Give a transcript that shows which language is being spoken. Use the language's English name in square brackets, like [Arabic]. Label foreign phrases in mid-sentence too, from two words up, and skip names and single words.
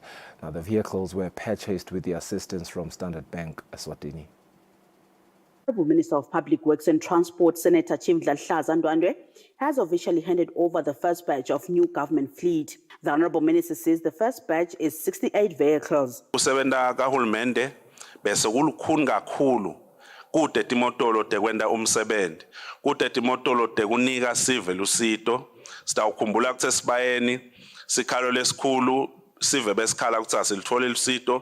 [English] Now, the vehicles were purchased with the assistance from Standard Bank, Eswatini. The Minister of Public Works and Transport, Senator Chief Ndlaluhlaza Ndwandwe, has officially handed over the first batch of new government fleet. The Honourable Minister says the first batch is 68 vehicles. [Swati] Kusebenza kahulumende bese kulukhuni kakhulu kude timotolo tekwenda umsebenzi kude timotolo tekunika sive lusito sitawukhumbula kuthe sibayeni sikhalo lesikhulu sive besikhala ukuthi asilithole lusito